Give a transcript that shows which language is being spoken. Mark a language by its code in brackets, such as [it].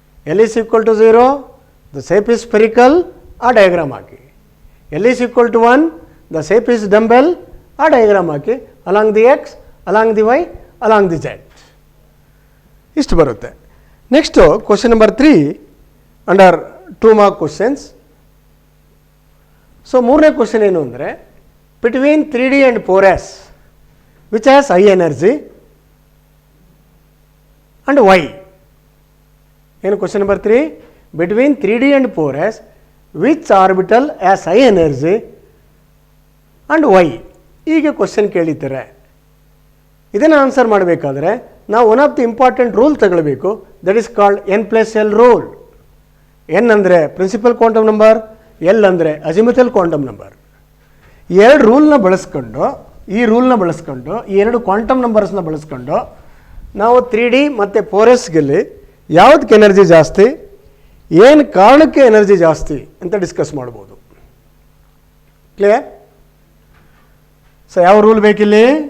[en] L is equal to 0, the shape is spherical, [kn] ಆ diagram hockey. [en] L is equal to 1, the shape is dumbbell, [kn] ಆ diagram hockey. [en] Along the X, along the Y, along the Z. [kn] ಇಷ್ಟು ಬರುತ್ತೆ. [en] Next question number 3 under 2 mark questions. [kn] So 3ನೇ question ಏನು ಅಂದರೆ, [en] between 3D and 4S which has high energy and why? [kn] ಏನು question number 3? [en] between 3D and 4S which orbital has high energy and why? [kn] ಹೀಗೆ question ಕೇಳಿದ್ದಾರೆ. ಇದನ್ನು answer ಮಾಡಬೇಕಾದ್ರೆ ನಾವು [en] one of the important rule [kn] ತಗೊಳ್ಬೇಕು. [en] That is called n+l rule. n ಅಂದರೆ principal quantum number, l ಅಂದರೆ azimuthal quantum number. [kn] ಈ 2 ರೂಲ್ನ ಬಳಸ್ಕೊಂಡು, ಈ ರೂಲ್ನ ಬಳಸ್ಕೊಂಡು, ಈ 2 ಕ್ವಾಂಟಮ್ ನಂಬರ್ಸ್ನ ಬಳಸ್ಕೊಂಡು ನಾವು 3D ಮತ್ತು 4Sನಲ್ಲಿ ಯಾವುದಕ್ಕೆ ಎನರ್ಜಿ ಜಾಸ್ತಿ, ಏನು ಕಾರಣಕ್ಕೆ ಎನರ್ಜಿ ಜಾಸ್ತಿ ಅಂತ ಡಿಸ್ಕಸ್ ಮಾಡ್ಬೋದು. ಕ್ಲಿಯರ್? ಸೊ ಯಾವ ರೂಲ್ ಬೇಕಿಲ್ಲಿ?